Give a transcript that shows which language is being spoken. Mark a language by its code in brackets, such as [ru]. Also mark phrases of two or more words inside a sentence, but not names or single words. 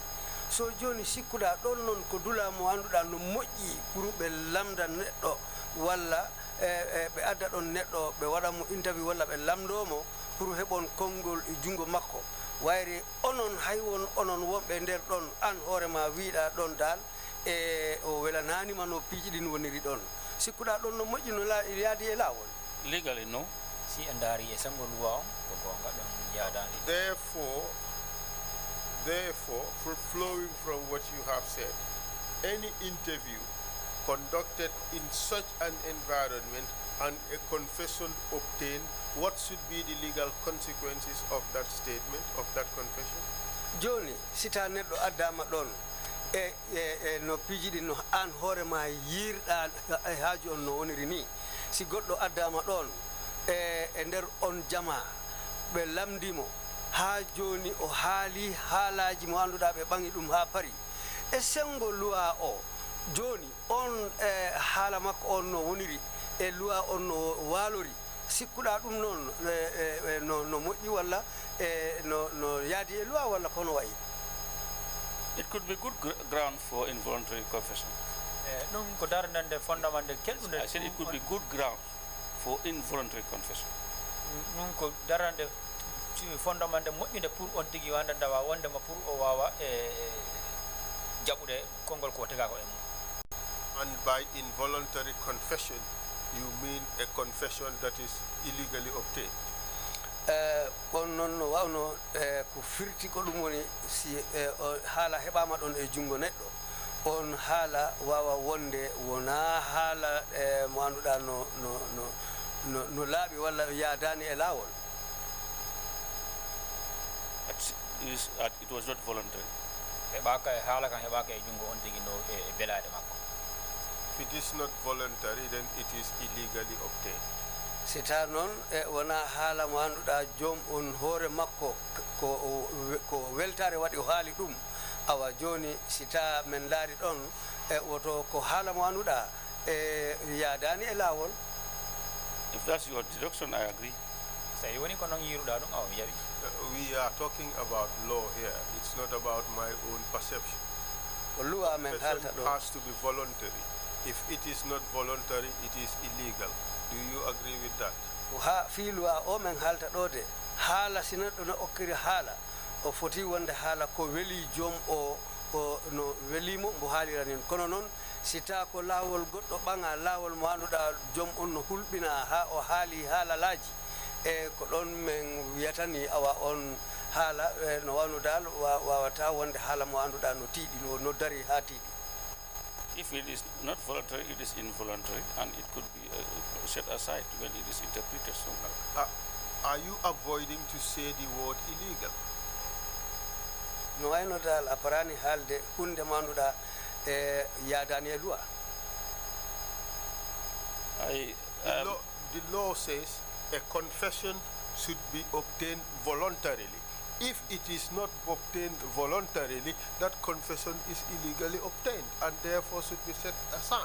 [ff] So joni sikkuɗa ɗon noon ko dula mo annduɗa no moƴƴi pour ɓe lamda neɗɗo walla ɓe adda ɗon neɗɗo ɓe waɗanmo interview walla ɓe lamdomo pour heɓon konngol e junngo makko. Wayri onon hay won onon wonɓe nder ɗon an hoorema wiiɗa ɗon dal e o welananima no piiji ɗin woniri ɗon. Sikkuɗa ɗon no moƴƴi no yaadi e laawol. [en] Legally, no. [ff] Si a ndaari e sengo luwa on ko gonga ɗon yaadani. [en] Therefore, flowing from what you have said, any interview conducted in such an environment and a confession obtained, what should be the legal consequences of that statement, of that confession? [ff] Joni, sita neɗɗo addama ɗon e no piiji ɗi no an hoorema yirɗa e haaju on no woniri ni. Si goɗɗo addama ɗon e nder on jama ɓe lamdimo ha joni o haali haalaji mo annduɗa ɓe ɓangi ɗum ha pari e sengo luwa o joni on haala makko on no woniri e loi on no walori sikkuɗa ɗum noon no moƴƴi walla no yaadi e loi walla kono wayi? [en] It could be good ground for involuntary confession. [ff] ɗum ko darnande fondement nde kelɗude. [en] I said it could be good ground for involuntary confession. [ff] ɗum ko darnande fondement nde moƴƴude pour on tigi wanda dawa wondema pour o wawa jaɓude konngol ko tegako e mum. [en] And by involuntary confession, you mean a confession that is illegally obtained? [ff] on noon no wawno ko firti ko ɗum woni si haala heɓama ɗon e jungo neɗɗo on haala wawa wonde wona haala mo anduɗa no laaɓi walla yaadani e laawol. [en] It was not voluntary. [ff] heɓaka e haala kan heɓaka e jungo on tigi no e belade makko. [en] If it is not voluntary, then it is illegally obtained. [ff] si ta noon wona haala mo anduɗa joom on hoore makko ko weltare waɗi o haali ɗum awa joni si ta men laari ɗon woto ko haala mo anduɗa yaadani e laawol. [en] If that's your deduction, I agree. [ff] so woni ko noon yiruɗa ɗum awa mi jaɓi. [en] We are talking about law here. It's not about my own perception. [ff] ko luwa men haalta [en] It [ff] ɗo. [en] has to be voluntary. If it is not voluntary, it is illegal. Do you agree with that? [ff] ha fi luwa o men haalta ɗo de haala si neɗɗo no okkiri haala o foti wonde haala ko weeli joom o no welimo mbo haaliranin kono noon si ta ko laawol goɗɗo ɓaŋa laawol mo anduɗa joom on no hulɓina ha o haali haalalaji e ko ɗon men wiyatani awa on haala no wawno dal wawata wonde haala mo anduɗa no tiiɗi no dari ha tiiɗi. [en] If it is not voluntary, it is involuntary, and it could be set aside when it is interpreted somehow. Are you avoiding to say the word illegal? [ff] no wayno dal a parani haalde hunde mo anduɗa yaadani e luwa. [en] The law says a confession should be obtained voluntarily. If it is not obtained voluntarily, that confession is illegally obtained and therefore should be set aside.